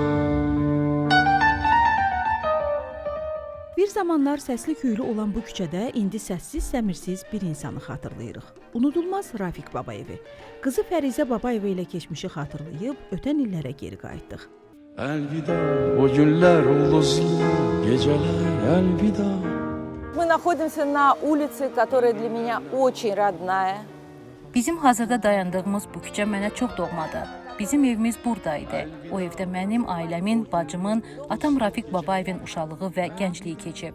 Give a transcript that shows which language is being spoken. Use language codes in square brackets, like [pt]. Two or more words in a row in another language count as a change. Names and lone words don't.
[az] Bir zamanlar səsli küylü olan bu küçədə indi səssiz, səmirsiz bir insanı xatırlayırıq. Unudulmaz Rafiq Babayevi. Qızı Fərizə Babayeva ilə keçmişi xatırlayıb, ötən illərə geri qayıtdıq. Əlvida, o günlər, ulduzlu gecələr, əlvida. [ru] Мы находимся на улице, которая для меня очень родная. [az] Bizim hazırda dayandığımız bu küçə mənə çox doğmadır. Bizim evimiz buradaydı. O evdə mənim, ailəmin, bacımın, atam Rafiq Babayevin uşaqlığı və gəncliyi keçib.